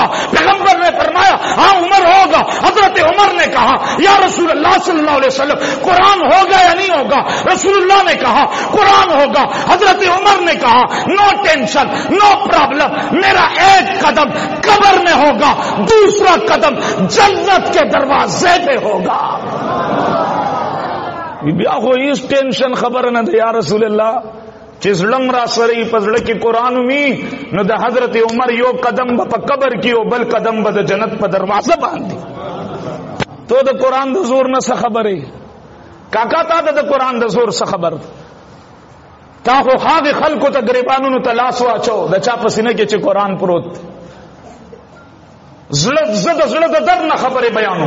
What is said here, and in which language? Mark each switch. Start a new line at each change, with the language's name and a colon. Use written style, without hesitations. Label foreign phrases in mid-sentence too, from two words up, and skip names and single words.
Urdu: پیغمبر نے فرمایا ہاں عمر ہوگا. حضرت عمر نے کہا یا رسول اللہ
Arabic: صلی اللہ علیہ وسلم
Urdu: قرآن ہوگا یا نہیں ہوگا. رسول اللہ نے کہا قرآن ہوگا. حضرت عمر نے کہا
English: no tension no problem
Urdu: میرا ایک قدم قبر میں ہوگا دوسرا قدم جنت کے دروازے پہ ہوگا.
Pashto: بیا خو هیڅ ټینشن خبر نه ده یا رسول الله چې زړم را سره په زړه کې قران ومي نو د حضرت عمر یو قدم په قبر کې او بل قدم به د جنت په دروازه باندې. تو د قران د زور نه څه خبره کاکا تا د قران د زور څه خبر تا خو هغه خلکو ته غریبانو ته لاس واچو د چا په سینه کې چې قران پروت زړه د درد نه خبره بیانو.